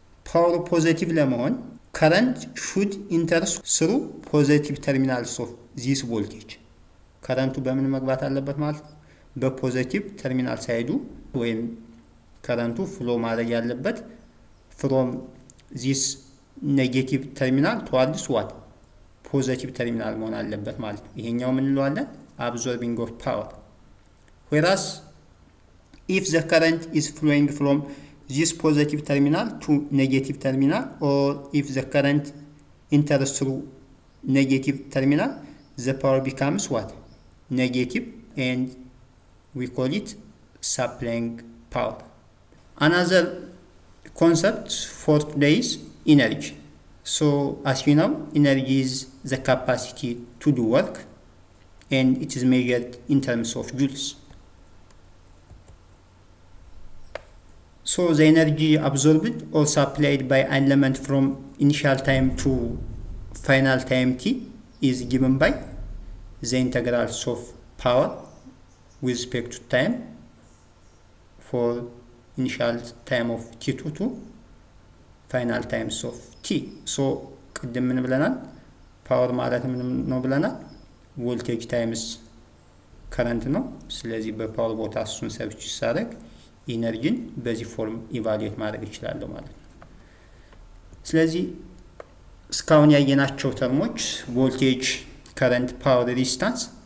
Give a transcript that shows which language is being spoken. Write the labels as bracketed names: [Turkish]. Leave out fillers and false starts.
[English] power positive [Amharic] ለመሆን [English] current should enter through positive terminals of this voltage current [Amharic] በምን መግባት አለበት ማለት በፖዚቲቭ ተርሚናል ሳይዱ ወይም current flow ማድረግ ያለበት [English] from this negative terminal towards what [Amharic] ፖዚቲቭ ተርሚናል መሆን አለበት ማለት ነው። ይሄኛው ምን እንለዋለን? አብዞርቢንግ ኦፍ ፓወር። [English] whereas if the current is flowing from this positive terminal to negative terminal, or if the current enters through negative terminal, the power becomes what? Negative, and we call it supplying power. Another concept for today is energy. So as you know, energy is the capacity to do work, and it is measured in terms of joules. So the energy absorbed or supplied by an element from initial time to final time t is given by the integrals of power with respect to time for initial time of t2 to final times of t. [Amharic] So ቅድም ምን ብለናል? ፓወር ማለት ምን ነው ብለናል? ቮልቴጅ ታይምስ ከረንት ነው። ስለዚህ በፓወር ቦታ እሱን ሰብስቲቱት ሳደርግ ኢነርጂን በዚህ ፎርም ኢቫሉዌት ማድረግ እችላለሁ ማለት ነው። ስለዚህ እስካሁን ያየናቸው ተርሞች ቮልቴጅ፣ ከረንት፣ ፓወር፣ ሬዚስታንስ